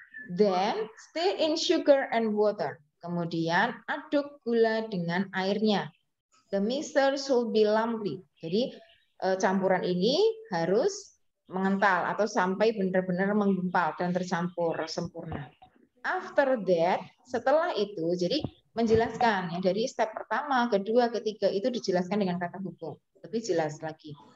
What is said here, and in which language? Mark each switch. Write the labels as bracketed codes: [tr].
[en] Then stir in sugar and water. [id] Kemudian aduk gula dengan airnya. [en] The mixture should be lumpy. [id] Jadi campuran ini harus mengental atau sampai benar-benar menggumpal dan tercampur sempurna. [en] After that, [id] setelah itu, jadi menjelaskan ya dari step pertama, kedua, ketiga itu dijelaskan dengan kata hubung. Lebih jelas lagi.